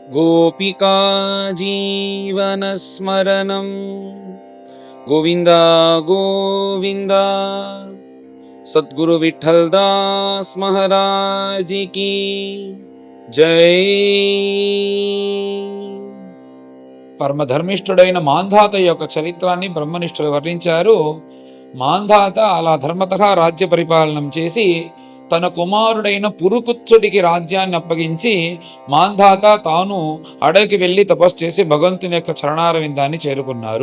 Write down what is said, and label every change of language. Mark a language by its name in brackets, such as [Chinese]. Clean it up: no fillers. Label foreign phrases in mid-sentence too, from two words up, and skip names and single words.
[Sanskrit] गोपिका जीवनस्मरणं गोविन्द गोविन्द। [Hindi] सद्गुरु विठ्ठलदास महाराज की जय। [Telugu] పరమధర్మిష్ఠుడైన మాంధాత యొక్క చరిత్రాన్ని బ్రహ్మనిష్ఠులు వర్ణించారు. మాంధాత అలా ధర్మతగా రాజ్య పరిపాలనం చేసి తన కుమారుడైన పురుకుత్సుడికి రాజ్యాన్ని అప్పగించి మాంధాత తాను అడవికి వెళ్ళి తపస్సు చేసి భగవంతుని యొక్క చరణారవిందాన్ని చేరుకున్నారు.